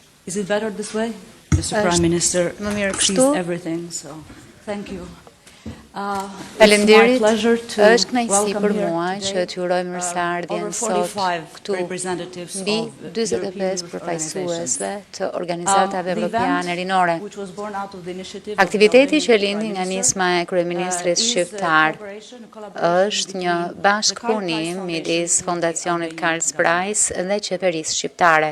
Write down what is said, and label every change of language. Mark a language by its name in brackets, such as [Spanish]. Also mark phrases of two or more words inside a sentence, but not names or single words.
[English] Is it better this way? Mr. Prime Minister sees everything, so thank you. [Albanian] Faleminderit. Është kënaqësi për mua që t'ju uroj mirëseardhjen sot këtu mbi 45 përfaqësuesve të organizatave evropiane rinore. Aktiviteti që lindi nga nisma e kryeministrit shqiptar është një bashkëpunim midis Fondacionit Karl Spies dhe qeverisë shqiptare.